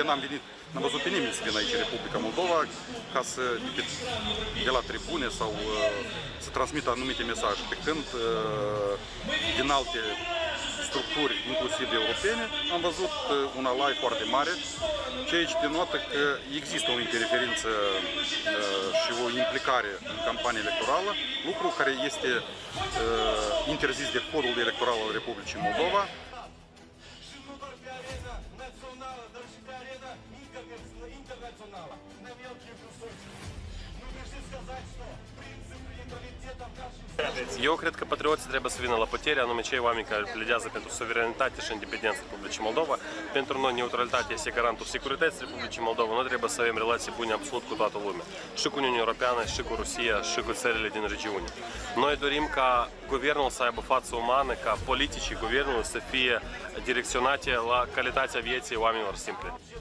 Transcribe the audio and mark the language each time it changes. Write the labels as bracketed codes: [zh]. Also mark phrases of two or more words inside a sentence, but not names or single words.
[ro] n-am văzut pe nimeni să vină aici Republica Moldova ca să, de la tribune sau să transmită anumite mesaje, pe când din alte structuri, inclusiv europene, am văzut un alai foarte mare, ceea ce denotă că există o interferință și o implicare în campania electorală, lucru care este interzis de codul electoral al Republicii Moldova. Și nu doar pe arena națională, dar și pe arena internațională. Nu greșiți [ru] казать, что принципы нейтралитета в нашей стране. [ro] Eu cred că patrioții trebuie să vină la putere, anume cei oameni care pledează pentru suveranitate și independența Republicii Moldova. Pentru noi neutralitatea este garantul securității Republicii Moldova. Noi trebuie să avem relații bune absolut cu toată lumea. Și cu Uniunea Europeană, și cu Rusia, și cu țările din regiune. Noi dorim ca guvernul să aibă față umană, ca politicii guvernului să fie direcționate la calitatea vieții oamenilor simple.